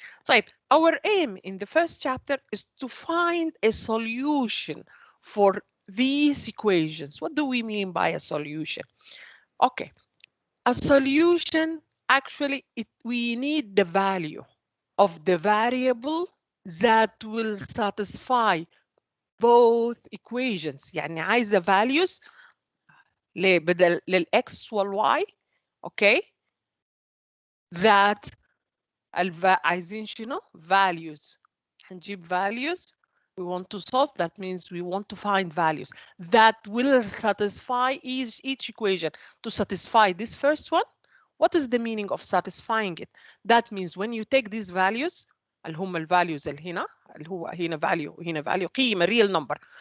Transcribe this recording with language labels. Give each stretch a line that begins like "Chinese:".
English: So our aim in the first chapter is to find a solution for these equations. What do we mean by a solution? Okay, a solution, actually, we need the value of the variable that will satisfy both equations.
Arabic: يعني عايزة values بدل للx والy, okay, that عايزين شنو values. هنجيب values.
English: We want to solve. That means we want to find values that will satisfy each equation. To satisfy this first one, what is the meaning of satisfying it? That means when you take these values,
Arabic: اللي هم الvalues اللي هنا هو هنا value وهنا value قيمة
English: real number.